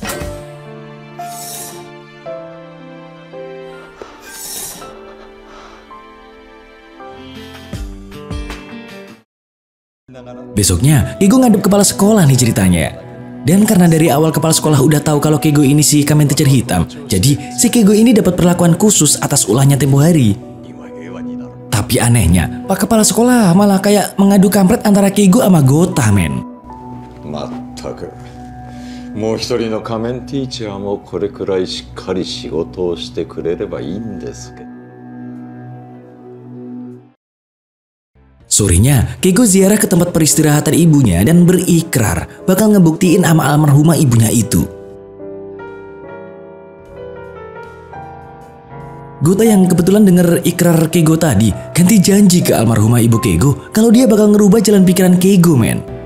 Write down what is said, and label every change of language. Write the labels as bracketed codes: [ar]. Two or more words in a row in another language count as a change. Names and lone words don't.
[id] Besoknya, Keigo ngadep kepala sekolah nih ceritanya. Dan karena dari awal kepala sekolah udah tahu kalau Keigo ini si Kamen Teacher Hitam, jadi si Keigo ini dapat perlakuan khusus atas ulahnya tempo hari. Tapi anehnya, Pak Kepala Sekolah malah kayak mengadu kampret antara Keigo sama Gota men. [ja] まったくもう一人の仮面ティーチャーもこれくらいしっかり仕事をしてくれればいいんですけど。 [id] Sorenya, Keigo ziarah ke tempat peristirahatan ibunya dan berikrar bakal ngebuktiin sama almarhumah ibunya itu. Gota yang kebetulan denger ikrar Keigo tadi ganti janji ke almarhumah ibu Keigo kalau dia bakal ngerubah jalan pikiran Keigo men.